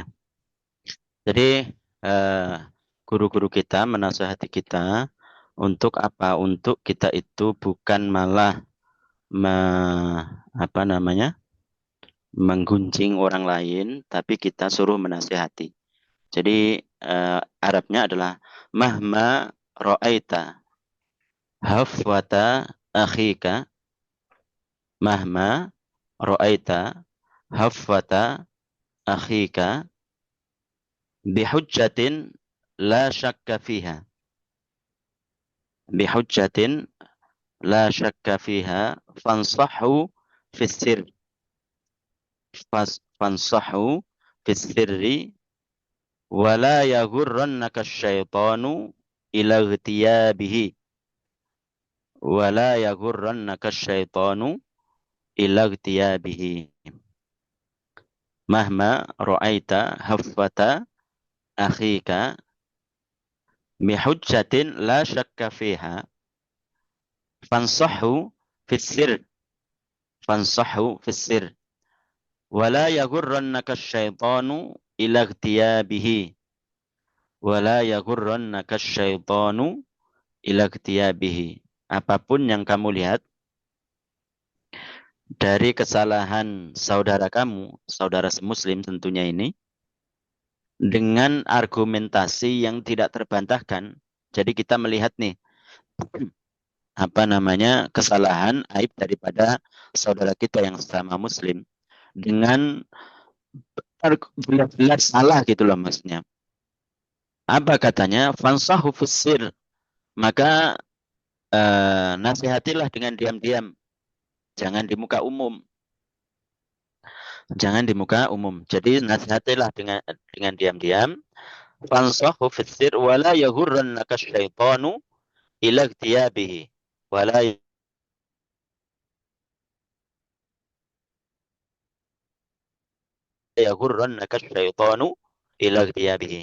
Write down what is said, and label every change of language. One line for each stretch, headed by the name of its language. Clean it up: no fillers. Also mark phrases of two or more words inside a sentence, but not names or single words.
Indonesian: Jadi eh, guru-guru kita menasihati kita untuk apa? Untuk kita itu bukan malah me, apa namanya menggunjing orang lain, tapi kita suruh menasihati. Jadi Arabnya adalah
Arabic: مهما رأيت هفوة أخيك، مهما رأيت هفوة أخيك بحجة لا شك فيها, بحجة لا شك فيها فانصحه في السر، فانصحه في السر ولا يغرنك الشيطان إلى اغتيابه، ولا يغرنك الشيطان إلى اغتيابه, مهما رأيت هفوة أخيك بحجة لا شك فيها فانصحه في السر، فانصحه في السر ولا يغرنك الشيطان إلى اغتيابه، ولا يغرنك الشيطان إلى اغتيابه.
Indonesian: Apapun yang kamu lihat dari kesalahan saudara kamu, saudara semuslim tentunya ini, dengan argumentasi yang tidak terbantahkan. Jadi kita melihat nih, apa namanya, kesalahan, aib daripada saudara kita yang sesama muslim. Dengan benar-benar salah gitu loh maksudnya. Apa katanya?
Arabic: فانصحه في السر.
Indonesian: Maka nasihatilah dengan diam-diam. Jangan di muka umum. Jangan di muka umum. Jadi nasihatilah dengan diam-diam.
Arabic: فانصحه في السر ولا يغرنك الشيطان إلى اغتيابه. ولا يغرنك الشيطان إلى اغتيابه.